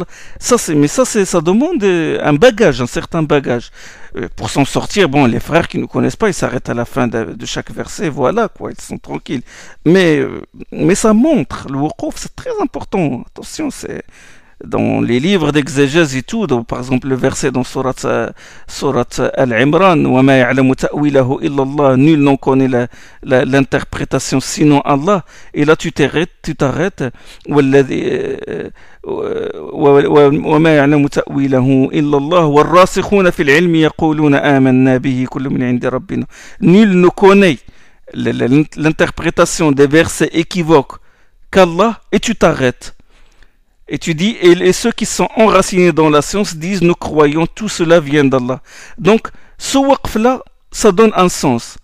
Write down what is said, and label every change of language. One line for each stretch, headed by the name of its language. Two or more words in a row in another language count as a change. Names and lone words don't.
French: Ça demande un bagage, un certain bagage. Pour s'en sortir, bon, les frères qui ne connaissent pas, ils s'arrêtent à la fin de chaque verset, voilà, quoi, ils sont tranquilles. Mais ça montre, le wuquf, c'est très important. Attention, c'est dans les livres d'exégèse et tout, donc, par exemple le verset dans Surat Al-Imran,
Arabic: وما يعلم تأويله إلا الله,
French: nul n'en connaît l'interprétation sinon Allah, et là tu t'arrêtes,
Arabic: وما يعلم تأويله إلا الله والراسخون في العلم يقولون آمنا به كل من عند ربنا.
French: Nul ne connaît l'interprétation des versets équivoques qu'Allah, et tu t'arrêtes. Et tu dis, et ceux qui sont enracinés dans la science disent, nous croyons, tout cela vient d'Allah. Donc, ce waqf-là, ça donne un sens.